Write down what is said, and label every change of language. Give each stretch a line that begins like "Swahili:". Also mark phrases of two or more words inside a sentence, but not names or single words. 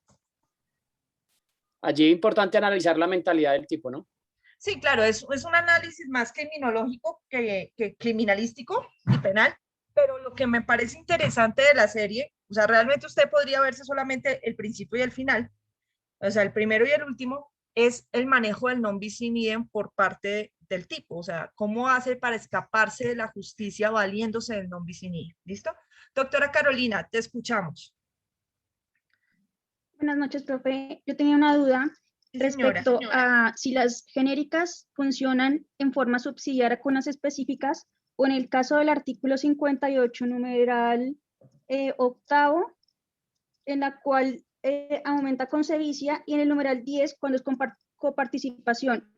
Spanish: Allí es importante analizar la mentalidad del tipo, ¿no? Sí, claro, es un análisis más criminológico que criminalístico y penal, pero lo que me parece interesante de la serie, o sea, realmente usted podría verse solamente el principio y el final, o sea, el primero y el último, es el manejo del
Latin: non bis in idem
Spanish: por parte del tipo, o sea, cómo hace para escaparse de la justicia valiéndose del
Latin: non bis in idem.
Spanish: ¿Listo? Doctora Carolina, te escuchamos. Buenas noches, profe. Yo tenía una duda respecto a si las genéricas funcionan en forma subsidiaria con las específicas o en el caso del artículo 58, numeral octavo, en la cual aumenta con sevicia, y en el numeral 10 cuando es coparticipación.